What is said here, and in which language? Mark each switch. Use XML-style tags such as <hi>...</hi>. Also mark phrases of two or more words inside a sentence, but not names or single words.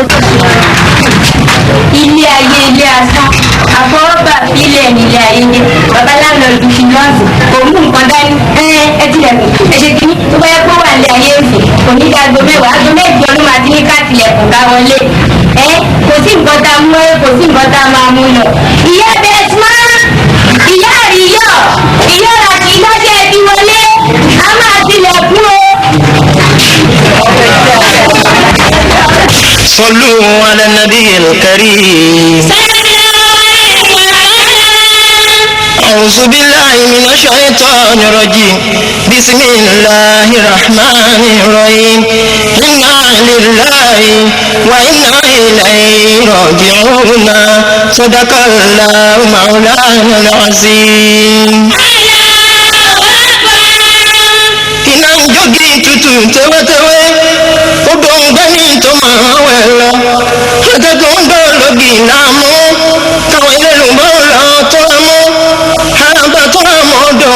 <yo>ilé ayé ilé asán àfọwọ́gbà fílẹ̀ nílé ilé ayé jẹ́ bàbá láńlọ́ọ̀dù fi lọ́ọ̀sì kò mú nǹkan dání ẹ tilẹ̀kùn ẹ ṣe kíní tó bá yẹ kó wà ní ayé òsì kò ní ká aago mẹ́wàá aago mẹ́jọ ló máa ti ní ká tilẹ̀kùn ká wọlé kò sí nǹkan tá a mú kò sí nǹkan tá a máa mú lọ. ìyá bẹ́ẹ̀sìmá ìyá àríyọ̀ ìyá ràkì lọ́jọ́ ẹbí wọlé a máa tilẹ̀kùn o.</yo> <ar>صلوا على النبي الكريم. أعوذ بالله من الشيطان الرجيم. بسم الله الرحمن الرحيم. إنا لله وإنا إليه راجعون. صدق الله مولانا العظيم.</ar> <yo>iná ń jógi tutù tẹ́wẹ́tẹ́wẹ́ ó dùn gbẹ́ni tó máa wẹ̀ lọ akẹ́kọ̀ọ́ ń dọ̀ lógi náà mú káwọn ilé lùbọ́ lọ tó mú àràbà tó mọ̀ dùn</yo>